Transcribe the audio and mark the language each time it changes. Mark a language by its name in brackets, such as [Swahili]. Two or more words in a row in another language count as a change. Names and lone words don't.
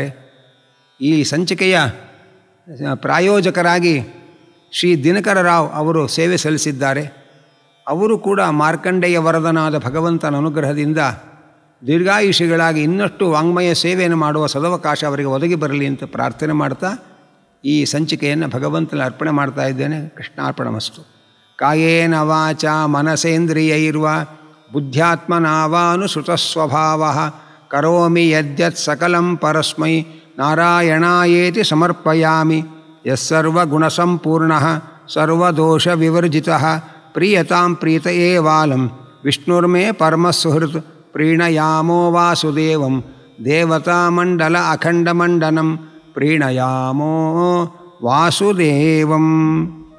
[Kannada] ಈ ಸಂಚಿಕೆಯ ಪ್ರಾಯೋಜಕರಾಗಿ ಶ್ರೀ ದಿನಕರ ರಾವ್ ಅವರು ಸೇವೆ ಸಲ್ಲಿಸಿದ್ದಾರೆ. ಅವರು ಕೂಡ ಮಾರ್ಕಂಡೇಯ ವರದನಾದ ಭಗವಂತನ ಅನುಗ್ರಹದಿಂದ ದೀರ್ಘಾಯುಷಿಗಳಾಗಿ ಇನ್ನಷ್ಟು ವಾಂಗ್ಮಯ ಸೇವೆಯನ್ನು ಮಾಡುವ ಸದವಕಾಶ ಅವರಿಗೆ ಒದಗಿ ಬರಲಿ ಅಂತ ಪ್ರಾರ್ಥನೆ ಮಾಡ್ತಾ ಈ ಸಂಚಿಕೆಯನ್ನು ಭಗವಂತನ ಅರ್ಪಣೆ ಮಾಡ್ತಾ ಇದ್ದೇನೆ. [Sanskrit] ಕೃಷ್ಣಾರ್ಪಣಮಸ್ತು. ಕಾಯೇನ ವಾಚ ಮನಸೇಂದ್ರಿಯೈರ್ವಾ ಬುದ್ಧ್ಯಾತ್ಮನಾವಾನುಸೃತಸ್ವಭಾವಃ ಕರೋಮಿ ಯದ್ಯತ್ ಸಕಲಂ ಪರಸ್ಮೈ ನಾರಾಯಣಾಯೇತಿ ಸಮರ್ಪಯಾಮಿ. ಯಸ್ಸರ್ವಗುಣಸಂಪೂರ್ಣಃ ಸರ್ವದೋಷವಿವರ್ಜಿತಃ ಪ್ರೀಯತಾಂ ಪ್ರೀತ ಏವಾಲಂ ವಿಷ್ಣುರ್ಮೇ ಪರಮಸುಹೃತ್ ಪ್ರೀಣಯಾಮೋ ವಾಸುದೇವಂ ದೇವತಾಮಂಡಲ ಅಖಂಡಮಂಡನಂ ಪ್ರೀಣಯಾಮೋ ವಾಸುದೇವಂ.